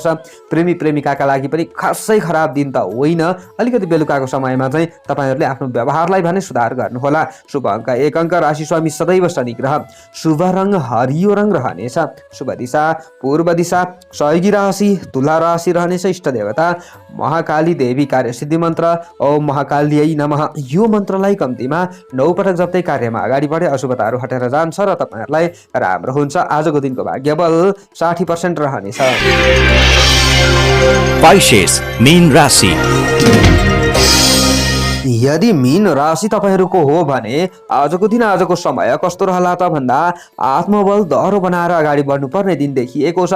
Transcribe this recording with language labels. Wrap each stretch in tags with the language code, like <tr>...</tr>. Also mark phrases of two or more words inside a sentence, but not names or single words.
<ne>प्रेमी प्रेमिकाका लागि पनि खासै खराब दिन त होइन। अलिकति बेलुकाको समयमा चाहिँ तपाईहरूले आफ्नो व्यवहारलाई भने सुधार गर्नुहोला। शुभ अङ्क 1 अङ्क, राशि स्वामी सदैव शनि ग्रह, शुभ रङ हरियो रङ रहनेछ। शुभ दिशा पूर्व दिशा, सहयोगी राशि तुला राशि रहनेछ। इष्ट देवता महाकाली देवी, कार्य सिद्धि मन्त्र</ne> <sa>ओम महाकाल्यै नमः।</sa> <ne>यो मन्त्रलाई कम्तीमा 9 पटक जप्दै कार्यमा अगाडि बढे अशुभताहरू हटेर जान्छ र तपाईहरूलाई राम्रो हुन्छ। आजको दिनको भाग्य बल 60% रहनेछ। पाइसेस मीन राशि। यदि मीन राशि तपाईहरूको हो भने आजको दिन आजको समय कस्तो रहला त भन्दा आत्मबल दह्रो बनाएर अगाडि बढ्नुपर्ने दिन देखिएको छ।</ne>